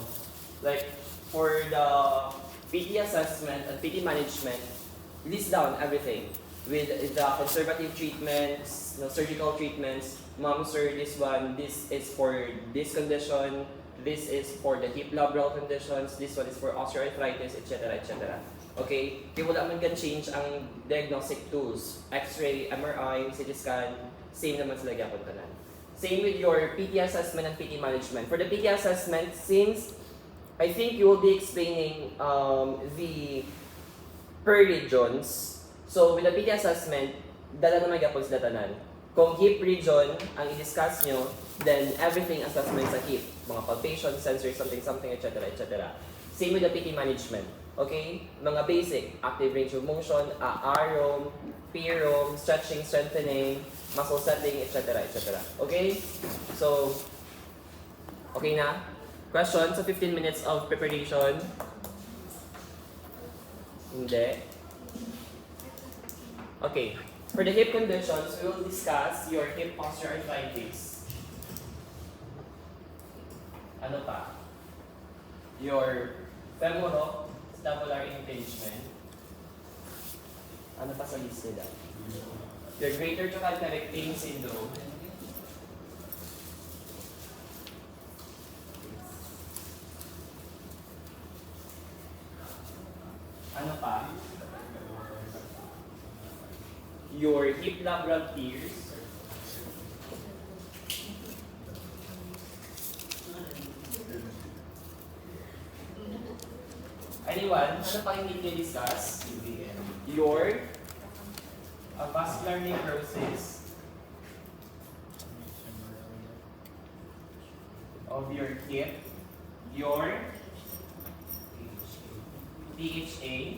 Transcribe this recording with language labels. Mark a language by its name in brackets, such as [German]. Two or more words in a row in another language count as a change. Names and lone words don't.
[English] Like for the PT assessment and PT management, list down everything with the conservative treatments, surgical treatments. Ma'am, sir, this is for this condition, this is for the hip labral conditions, this one is for osteoarthritis, etc., etc. [Filipino] Okay? Kaya wala man kan change ang [English] diagnostic tools. [Cebuano] X-ray, MRI, CT scan, same naman sila gyapon tanan. [English] Same with your PT assessment and PT management. For the PT assessment, since I think you will be explaining the per regions, so with the PT assessment, [Cebuano] dala naman gyapon sila tanan. [Filipino] Kung [English] hip region [Filipino] ang i-discuss nyo, then [English] everything assessment [Filipino] sa hip. [English] Mga palpation, sensory, something, etc., etc. Same with the PT management. Okay? Mga basic, active range of motion, AROM, PROM, stretching, strengthening, muscle setting, etc., etc. Okay? So, okay na? Question? So, 15 minutes of preparation? [Filipino] Hindi. Okay. [English] For the hip conditions, we will discuss your hip osteoarthritis. [Filipino] Ano pa? [English] Your femoro-scapular impingement. [Filipino] Ano pa sa list nila? [English] Your greater trochanteric pain syndrome. [Filipino] Ano pa? [English] Your hip labral tears. Anyone? [Filipino] Ano pa yung [English] need to discuss? Your vascular necrosis of your hip. Your PHA.